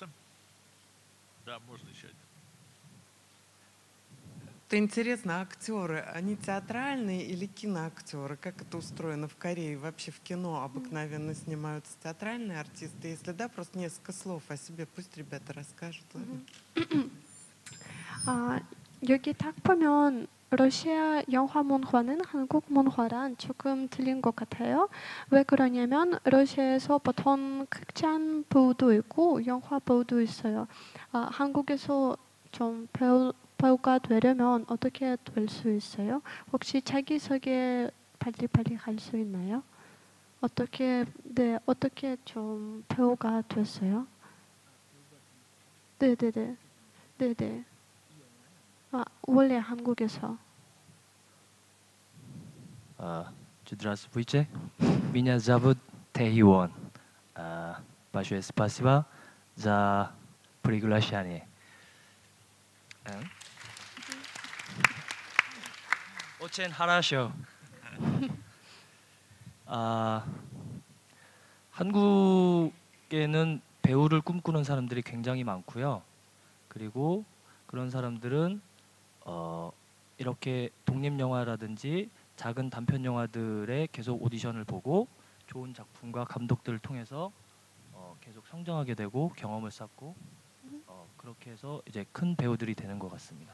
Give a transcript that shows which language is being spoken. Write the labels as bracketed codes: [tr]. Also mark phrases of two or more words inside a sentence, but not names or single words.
[ru] Да, можно еще один. Это интересно, актеры, они театральные или киноактеры? Как это устроено в Корее? Вообще в кино обыкновенно снимаются театральные артисты? Если да, просто несколько слов о себе, пусть ребята расскажут. [ko] 여기 딱 보면 러시아 영화 문화는 한국 문화랑 조금 틀린 것 같아요. 왜 그러냐면 러시아에서 보통 극장 배우도 있고 영화 배우도 있어요. 한국에서 좀 배우가 되려면 어떻게 될 수 있어요? 혹시 자기소개 빨리 할 수 있나요? 어떻게 좀 배우가 됐어요? 네네네. 원래 한국에서. [ru] Здравствуйте. Меня зовут Тэйвон. большое спасибо за приглашение. Очень хорошо. [ko] 한국에는 배우를 꿈꾸는 사람들이 굉장히 많고요. 그리고 그런 사람들은 이렇게 독립 영화라든지 작은 단편 영화들에 계속 오디션을 보고 좋은 작품과 감독들을 통해서 계속 성장하게 되고 경험을 쌓고 그렇게 해서 이제 큰 배우들이 되는 것 같습니다.